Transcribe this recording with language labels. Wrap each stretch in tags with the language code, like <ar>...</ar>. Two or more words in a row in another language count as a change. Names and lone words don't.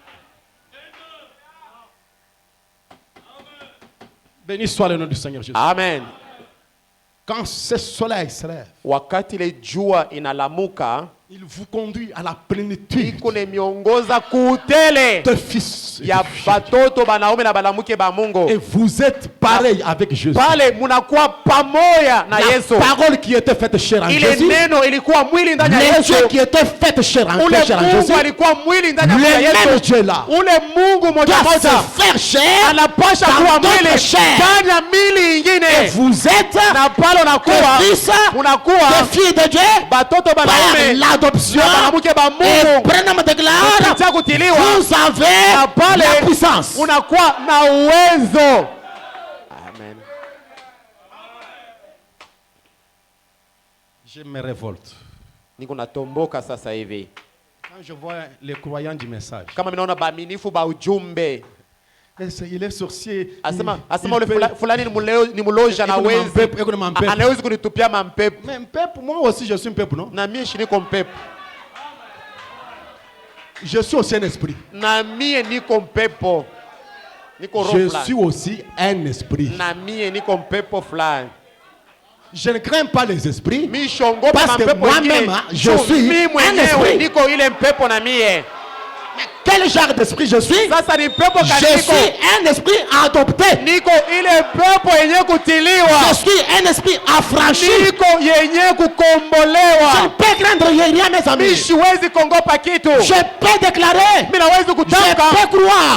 <fr>Béni soit le nom du Seigneur Jésus. Amen. Quand ce soleil se lève,</fr> <sw>wakati le jua inalamuka,</sw> <fr>il vous conduit à la plénitude de fils et</fr> <sw>ya batoto banaume na banamuke ba Mungu.</sw> <fr>Et vous êtes pareil avec Jésus.</fr> <sw>Pale munakuwa pamoja na Yesu.</sw> <fr>La parole qui était faite chair en Jésus.</fr> <sw>Ile neno ilikuwa mwili ndani ya Yesu.</sw> <fr>Dieu qui était faite chair en Jésus.</fr> <sw>Mungu alikuwa mwili ndani ya Yesu.</sw> <fr>Même Dieu là.</fr> <sw>Ule Mungu moja moja</sw> <fr>faire chair.</fr> <sw>Anapasha kuwa mwili ndani ya mili ingine.</sw> <fr>Et vous êtes</fr> <sw>na pale unakuwa</sw> <fr>unakuwa des filles de Dieu.</fr> <sw>Batoto banaume</sw> <fr>l'adoption. Et Branham déclare, vous avez la puissance.</fr> <sw>Unakuwa na uwezo. Amen.</sw> <fr>Je me révolte.</fr> <sw>Niko natomboka sasa hivi.</sw> <fr>Quand je vois les croyants du message.</fr> <sw>Kama minaona baaminifu ba ujumbe.</sw> <fr>Il est sorcier.</fr> <sw>Asema ule fulani ni muloja na wezi. Anawezi kunitupia mampepo.</sw> <fr>Mais mpepo, moi aussi je suis un peuple, non?</fr> <sw>Na mie niko mpepo.</sw> <fr>Je suis aussi un esprit.</fr> <sw>Na mie niko mpepo. Niko roho fulani.</sw> <fr>Je suis aussi un esprit.</fr> <sw>Na mie niko mpepo fulani.</sw> <fr>Je ne crains pas les esprits. Parce que moi-même, je suis un esprit.</fr> <sw>Niko ile mpepo na mie.</sw> <fr>Quel genre d'esprit je suis? Je suis un esprit adopté. Je suis un esprit affranchi. Je ne peux craindre rien, mes amis. Je peux déclarer. Je peux croire.</fr>